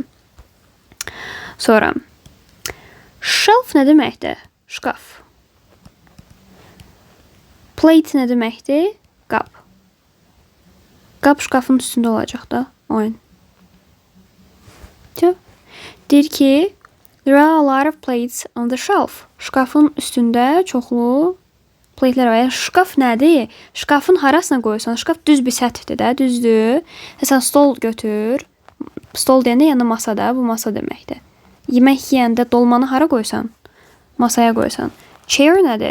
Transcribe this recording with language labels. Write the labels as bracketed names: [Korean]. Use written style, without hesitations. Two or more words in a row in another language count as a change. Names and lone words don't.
[Azerbaijani] Sonra. Shelf nə deməkdir? Şkaf. Plate nə deməkdir? Qap. Qap şkafın üstündə olacaq da. Oyun. Deyir ki, [English] there are a lot of plates on the shelf. [Azerbaijani] Şkafın üstündə çoxlu platelər var. Şkaf nədir? Şkafın harasına qoyursan? Şkaf düz bir səthdir də, düzdür. Sən stol götür. Stol deyəndə yəni masada, bu masa deməkdir. Yemək yeyəndə dolmanı hara qoysan? Masaya qoysan. Chair nədir?